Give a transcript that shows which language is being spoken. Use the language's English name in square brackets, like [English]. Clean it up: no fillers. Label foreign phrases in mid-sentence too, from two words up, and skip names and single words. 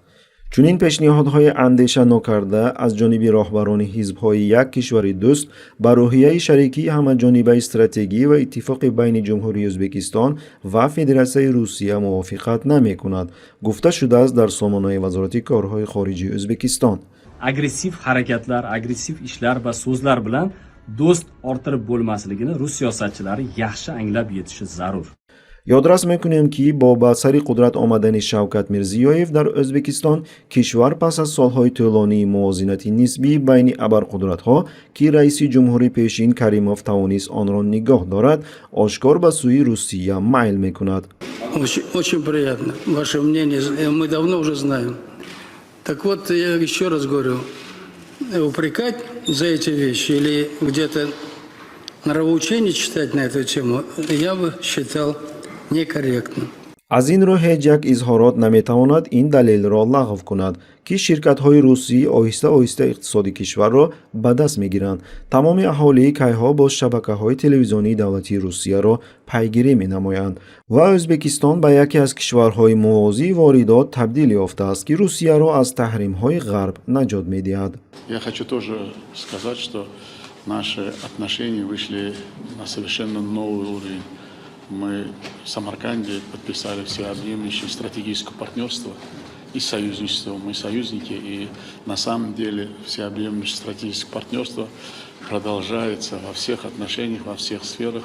[Persian] چون این پیشنهادهای اندیشه ناکرده از جانب راهبران حزب‌های یک کشور دوست به روحیه شریکی همه‌جانبه استراتژی و اتفاق بین جمهوری ازبکستان و فدراسیون روسیه موافقت نمی‌کند، گفته شده است در سامانه وزارت کارهای خارجی ازبکستان. [Uzbek] Agressiv harakatlar, agressiv ishlar va so'zlar bilan do'st orttirib bo'lmasligini rus siyosatchilari yaxshi anglab yetishi zarur. [Persian] یادرس میکنیم که با به سر قدرت آمدن شوکت میرزیویف در ازبکستان کشور پس از سالهای طولانی موازنت نسبی بین ابرقدرت‌ها که رئیس جمهوری پیشین کریموف توانست آن را نگاه دارد آشکار به سوی روسیه میل میکند. [Russian] Очень приятно. Ваше мнение мы давно уже знаем. Так вот, я еще раз говорю, упрекать за эти вещи или где-то нравоучение читать на эту тему, я бы считал некорректно. [Persian] از این رو هیچ یک اظهارات نمیتواند این دلیل را لغو کند که شرکت‌های روسی آهسته آهسته اقتصاد کشور را به دست میگیرند. تمام اهالی کیها با شبکه‌های تلویزیونی دولتی روسیه را پیگیری می‌نمایند و ازبکستان به یکی از کشورهای موازی واردات تبدیل یافته است که روسیه را از تحریم‌های غرب نجات می‌دهد. [Russian] Я хочу тоже сказать, что наши отношения вышли на совершенно новый уровень. Мы в Самарканде подписали всеобъемлющее стратегическое партнерство и союзничество. Мы союзники, и на самом деле всеобъемлющее стратегическое партнерство продолжается во всех отношениях, во всех сферах.